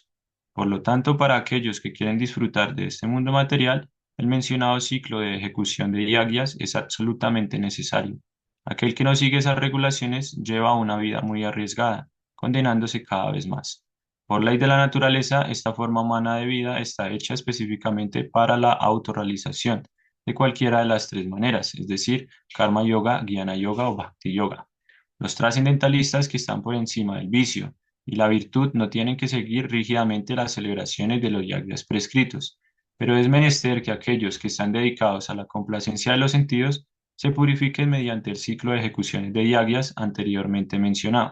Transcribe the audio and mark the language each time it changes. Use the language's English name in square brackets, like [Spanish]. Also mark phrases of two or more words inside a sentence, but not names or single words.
[Spanish] Por lo tanto, para aquellos que quieren disfrutar de este mundo material, el mencionado ciclo de ejecución de yagyas es absolutamente necesario. Aquel que no sigue esas regulaciones lleva una vida muy arriesgada, condenándose cada vez más. Por ley de la naturaleza, esta forma humana de vida está hecha específicamente para la autorrealización de cualquiera de las tres maneras, es decir, karma yoga, jnana yoga o bhakti yoga. Los trascendentalistas que están por encima del vicio y la virtud no tienen que seguir rígidamente las celebraciones de los yagyas prescritos, pero es menester que aquellos que están dedicados a la complacencia de los sentidos se purifiquen mediante el ciclo de ejecuciones de yagyas anteriormente mencionado.